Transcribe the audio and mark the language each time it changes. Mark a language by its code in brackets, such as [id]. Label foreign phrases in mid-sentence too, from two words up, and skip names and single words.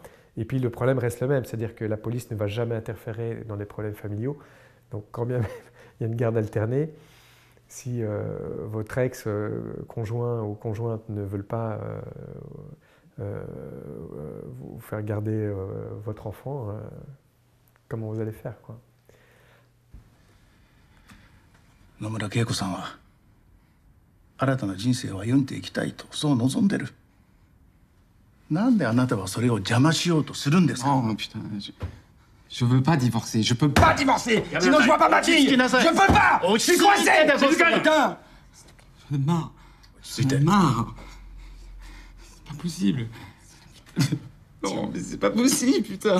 [fr] Et puis le problème reste le même, c'est-à-dire que la police ne va jamais interférer dans les problèmes familiaux. Donc quand bien même il y a une garde alternée, si votre ex-conjoint ou conjointe ne veulent pas vous faire garder votre enfant, comment vous allez faire, quoi? [ja] 野村恵子さんは新たな人生を歩んでいきたいとそう望んでる。なんであなたはそれを邪魔しようとするんですか？ [fr] Oh putain, je veux pas divorcer, je peux pas divorcer, sinon je vois pas ma fille. Je peux pas, je suis coincé. Putain, j'en ai marre, j'en ai marre. C'est pas possible. Non, mais c'est pas possible, putain.